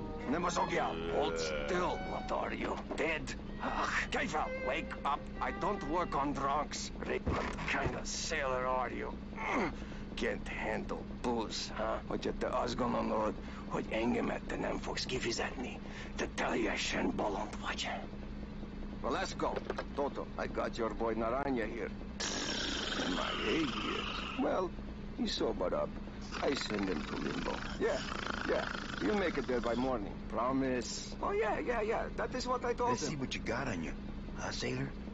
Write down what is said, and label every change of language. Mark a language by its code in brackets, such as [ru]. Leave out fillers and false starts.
[en] Nemazogia, hold still. What are you, dead? Ugh, Keifer, wake up. I don't work on drunks. What kind of sailor are you? Can't handle booze, huh? [hu] Hogy te azt gondolod, hogy engemet nem fogsz kifizetni? Te teljesen bolond vagy. [en] Well, let's go. Toto, I got your boy Naranja here. MIA here. Well, he sobered up. I send him to limbo. Yeah. You make it there by morning. Promise. Oh, yeah. That is what I told Let's him. see what you got on you, huh, sailor?